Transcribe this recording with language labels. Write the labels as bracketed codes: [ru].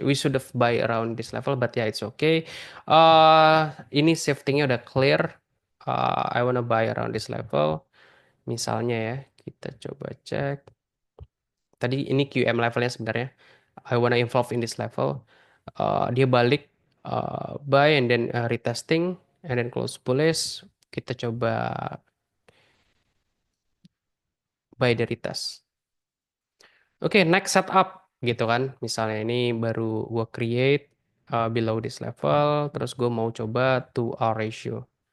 [en] We should have buy around this level, but yeah, it's okay. [id] Ini shiftingnya udah clear. [en] I wanna buy around this level. [id] Misalnya ya, kita coba cek. Tadi ini QM levelnya sebenarnya. [en] I wanna involve in this level. [id] Dia balik [en] buy and then retesting and then close bullish. [id] Kita coba [en] buy the retest. [id] Oke, next setup gitu kan. Misalnya ini baru gua create [en] below this level, [id] terus gue mau coba 2R ratio.